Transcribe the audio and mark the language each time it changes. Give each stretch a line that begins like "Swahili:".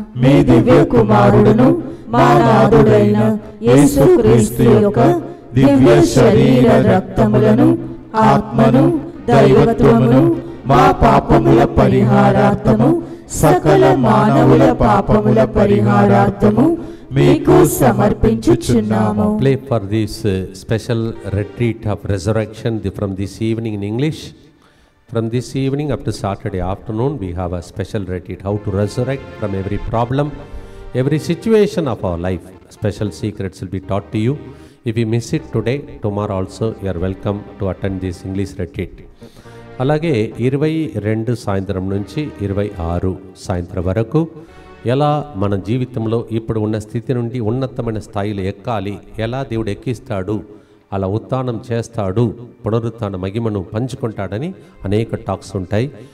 Telugu: మీ దివ్య కుమారుడును మా నాథుడైన యేసుక్రీస్తు యొక్క దివ్య శరీర రక్తములను ఆత్మను దైవత్వమును మా పాపముల పరిహారార్థము సకల మానవుల పాపముల పరిహారార్థము మీకు సమర్పించుచున్నాము.
English: Play for this special retreat of resurrection from this evening in English. From this evening up to Saturday afternoon, we have a special retreat, how to resurrect from every problem, every situation of our life. Special secrets will be taught to you. If you miss it today, tomorrow also you are welcome to attend this English retreat.
Telugu: అలాగే 22 సాయంత్రం నుంచి 26 సాయంత్రం వరకు ఎలా మన జీవితంలో ఇప్పుడు ఉన్న స్థితి నుండి ఉన్నతమైన స్థాయిలో ఎక్కాలి, ఎలా దేవుడు ఎక్కిస్తాడు, అలా ఉత్థానం చేస్తాడు, పునరుత్థాన మహిమను పంచుకుంటాడని అనేక టాక్స్ ఉంటాయి.